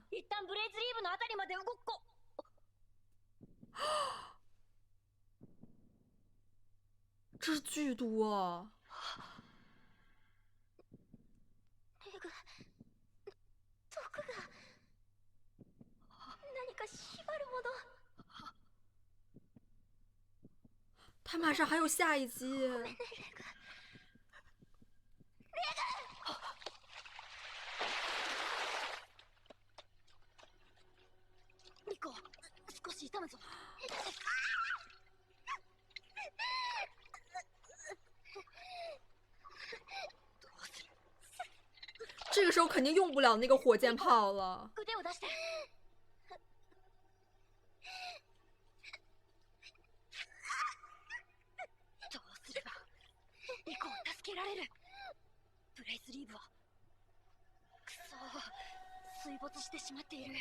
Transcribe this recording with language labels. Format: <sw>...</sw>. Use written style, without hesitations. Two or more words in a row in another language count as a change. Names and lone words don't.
<ja>一旦ブレイズリーブのあたりまで動こ。</ja> <zh>这是剧毒啊！</zh> <ja>レグ、毒が何か縛るもの。</ja> <zh>他马上还有下一集。</zh> <ja>リコ、少し痛むぞ。</ja> <zh>这个时候肯定用不了那个火箭炮了。</zh> <ja>腕を出して。どうすればリコを助けられる。ブレイズリーブはくそ水没してしまっている。</ja>